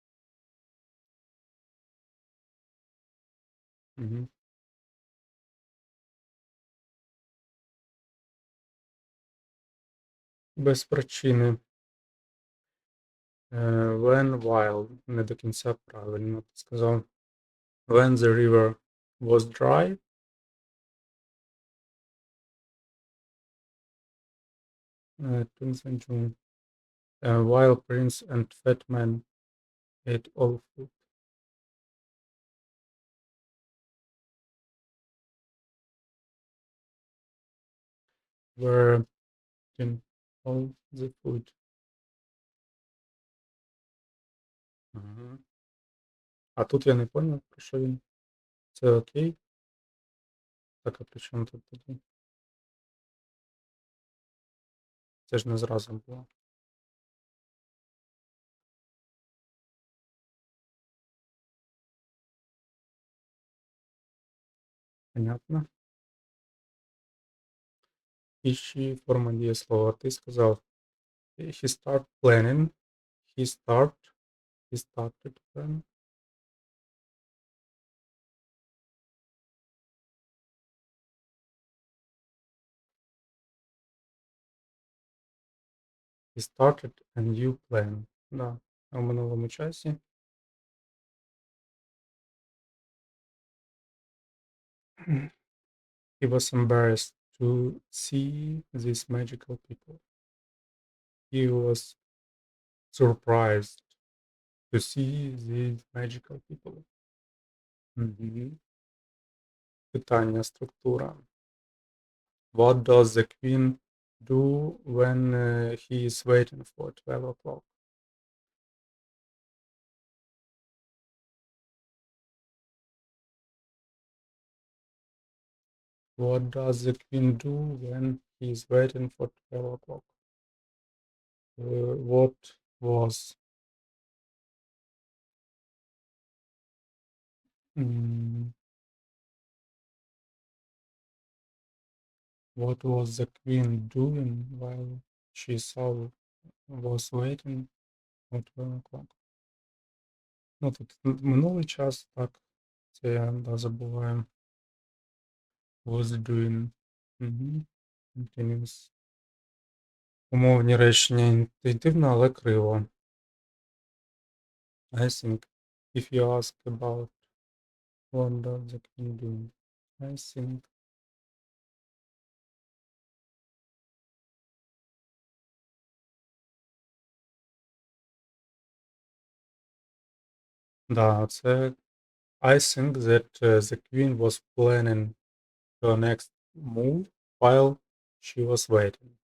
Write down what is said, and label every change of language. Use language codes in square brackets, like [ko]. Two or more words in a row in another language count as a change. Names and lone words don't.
[uk] Угу. Без причини. [en] When while. [uk] Не до кінця правильно. Ти сказав. [en] When the river was dry. Twins and June. While Prince and Fat Man ate all food. Were in all the food. Мгм. [uk] А тут я не поняв, про що він. Це окей. Так, а при чому тут тоді? Це ж не зразу було. Понятно. І ще форма дієслова. Ти сказав [en] he start planning. He started planning. He started a new plan. [uk] Да. А в минулому часі. [en] He was embarrassed to see these magical people. He was surprised to see these magical people. [uk] Мгм. Питання, структура. [en] What does the queen do when he is waiting for 12 o'clock? What does the queen do when he is waiting for 12 o'clock? What was mm, what was the queen doing while she was waiting for 12 o'clock? [uk] Ну, тут минулий час, так, це я забуваю. [en] Was doing. Угу. Continuous. [uk] Умовні речення інтуїтивно, але криво. [en] I think if you ask about what does the queen do, I think [uk] да, це [en] I think that the queen was planning her next move while she was waiting.